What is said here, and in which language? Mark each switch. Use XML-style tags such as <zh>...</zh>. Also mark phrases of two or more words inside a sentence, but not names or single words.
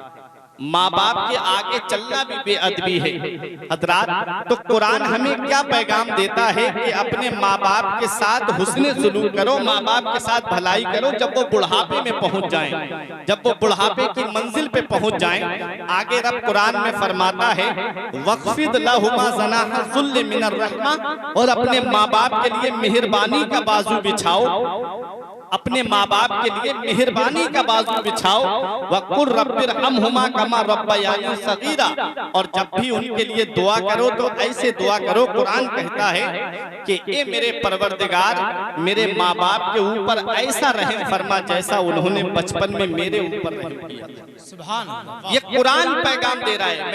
<hi>माँ बाप के आगे चलना भी बेअदबी है हजरात। तो कुरान हमें क्या पैगाम देता है कि अपने माँ बाप के साथ हुस्ने सुलूक करो, माँ बाप के साथ भलाई करो। जब वो बुढ़ापे में पहुंच जाएं, जब वो बुढ़ापे की मंजिल पे पहुंच जाएं, आगे रब कुरान में फरमाता है</hi> <ar>واخفض لهما جناح الذل من الرحمة,</ar> <hi>और अपने माँ बाप के लिए मेहरबानी का बाजू बिछाओ, अपने माँ बाप के लिए मेहरबानी का बाजू बिछाओ।</hi> <ar>وقل رب ارحمهما كما ربياني صغيرا,</ar> <hi>और जब भी उनके लिए दुआ करो तो ऐसे दुआ करो। कुरान कहता है कि ए मेरे परवरदिगार, मेरे माँ बाप के ऊपर ऐसा रहम फरमा जैसा उन्होंने बचपन में मेरे ऊपर रहम किया।</hi> <ar>سبحان الله.</ar> <hi>ये कुरान पैगाम दे रहा है।</hi>